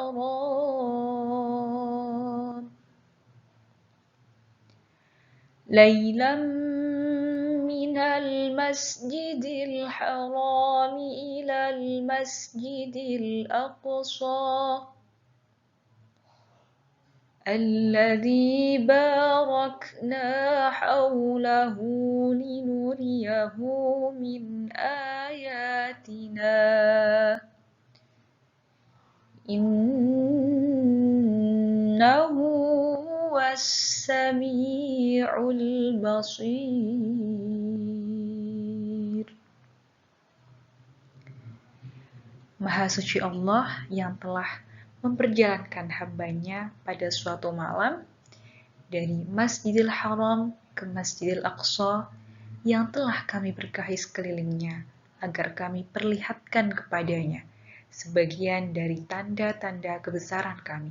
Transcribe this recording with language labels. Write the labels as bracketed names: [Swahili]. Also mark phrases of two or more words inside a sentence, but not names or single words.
[Arabic] الحرام إلى المسجد الأقصى الذي باركنا حوله لنريه من آياتنا إنه هو السميع البصير. [Indonesian] Maha suci Allah yang telah memperjalankan hambanya pada suatu malam dari Masjidil Haram ke Masjidil Aqsa yang telah kami berkahi sekelilingnya agar kami perlihatkan kepadanya sebagian dari tanda-tanda kebesaran kami.